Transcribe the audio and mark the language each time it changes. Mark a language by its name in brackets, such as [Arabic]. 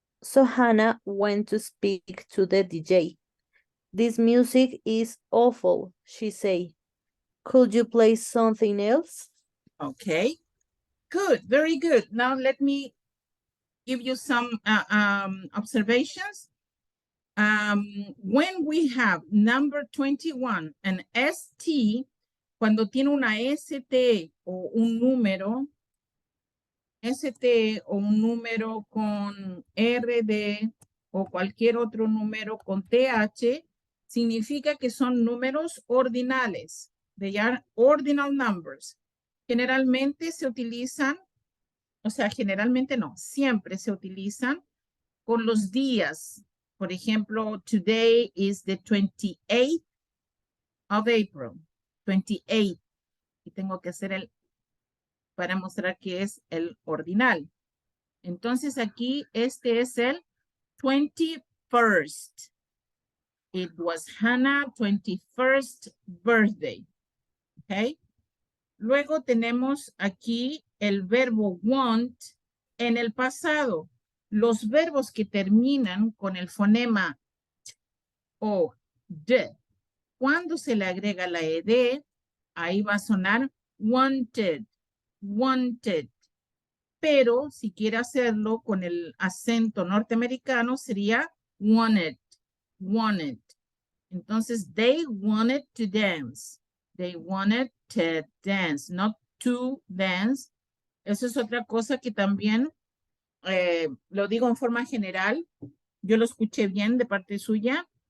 [English] So Hannah went to speak to the DJ. "This music is awful," she said. "Could you play something else?" Okay. Good. Very good. Now let me give you some observations. When we have number 21 and ST, [Spanish] cuando tiene una ST o un número, ST o un número con RD o cualquier otro número con TH, significa que son números ordinales. [English] They are ordinal numbers. [Spanish] Generalmente se utilizan, o sea, generalmente no, siempre se utilizan con los días. Por ejemplo, [English] today is the 28th of April. 28. [Spanish] Y tengo que hacer el, para mostrar que es el ordinal. Entonces aquí este es el 21st. [English] It was Hannah's 21st birthday. Okay. [Spanish] Luego tenemos aquí el verbo want en el pasado. Los verbos que terminan con el fonema t o d, cuando se le agrega la ed, ahí va a sonar wanted, wanted. Pero si quiere hacerlo con el acento norteamericano sería wanted, wanted. Entonces, [English] they wanted to dance. They wanted to dance, not to dance. [Spanish] Eso es otra cosa que también lo digo en forma general. Yo lo escuché bien de parte suya.